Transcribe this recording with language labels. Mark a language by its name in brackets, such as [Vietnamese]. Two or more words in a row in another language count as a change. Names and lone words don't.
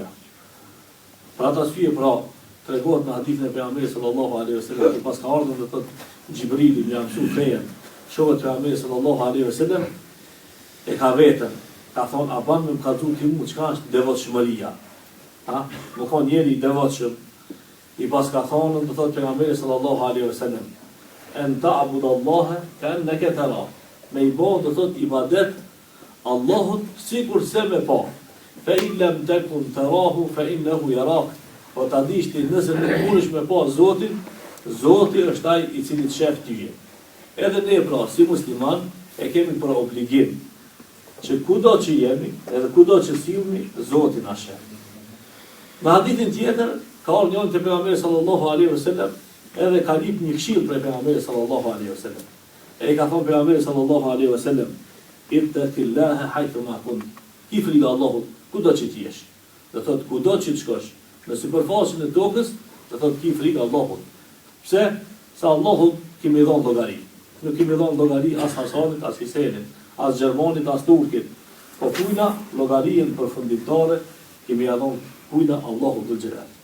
[Albanian] Për atë arsye pra, tregohet në hadithin e pejgamberit [Arabic] صلى الله عليه وسلم, [Albanian] që pas ka ardhur do thotë Xhibrili më mësoi fejen, shoqët e pejgamberit [Arabic] صلى الله عليه وسلم [Albanian] e ka vetën, ka thonë a ban më kallzu ti mu çka është devotshmëria. Ha? Më thonë njeri i devotshëm, i pas ka thonë do thotë pejgamberi [Arabic] صلى الله عليه وسلم, أن تعبد الله كأنك ترى. [Albanian] Me i bëu do thotë ibadet Allahut sikur se me pa. [Arabic] فإن لم تكن تراه فإنه يراك. [Albanian] Po ta dish ti nëse nuk mundesh me pa Zotin, Zoti është ai i cili të shef ty. Edhe ne pra si musliman e kemi për obligim që kudo që jemi, edhe kudo që sillemi, Zoti na shef. Në hadithin tjetër ka ardhur njëri te pejgamberi [Arabic] صلى الله عليه وسلم, [Albanian] edhe ka lip një këshill për pejgamberin [Arabic] صلى الله عليه وسلم. [Albanian] E ka thonë pejgamberi [Arabic] صلى الله عليه وسلم, اتق الله حيث ما كنت. [Albanian] Ki frikë Allahut kudo që ti jesh. Do thotë kudo që të shkosh, në sipërfaqen e tokës, do thotë ki frikë Allahut. Pse? Sa Allahu kimi dhon llogari. Nuk kimi dhon llogari as Hasanit, as Hisenit, as Gjermanit, as Turkit. Po kujna llogarinë përfundimtare kimi ia dhon kujna Allahu Dhul Xhelal.